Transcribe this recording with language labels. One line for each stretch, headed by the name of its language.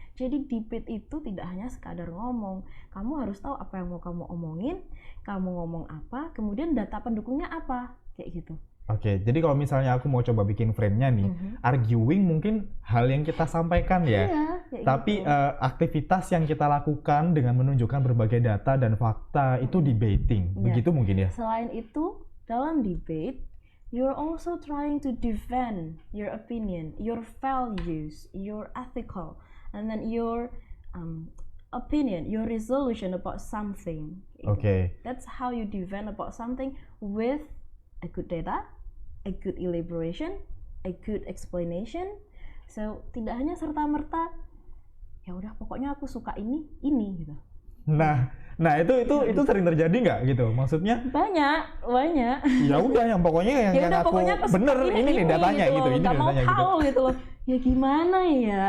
Indonesian: Jadi debate itu tidak hanya sekadar ngomong, kamu harus tahu apa yang mau kamu omongin, kamu ngomong apa, kemudian data pendukungnya apa, kayak gitu. Oke, jadi kalau misalnya aku mau coba bikin frame-nya nih, arguing mungkin hal yang kita sampaikan ya, tapi gitu. Aktivitas yang kita lakukan dengan menunjukkan berbagai data dan fakta itu debating, begitu mungkin ya? Selain itu, dalam
English: debate, you're also trying to defend your opinion, your values, your ethical, and then your opinion, your resolution about something. Okay. That's how you defend about something with a good data, a good elaboration, a good explanation.
Indonesian: So tidak hanya serta-merta, ya udah pokoknya aku suka ini gitu. Nah itu sering terjadi nggak gitu? Maksudnya? Banyak. Ya udah yang pokoknya yang aku bener ini nih datanya gitu, ini datanya gitu. Tahu gitu loh. Ya gimana ya?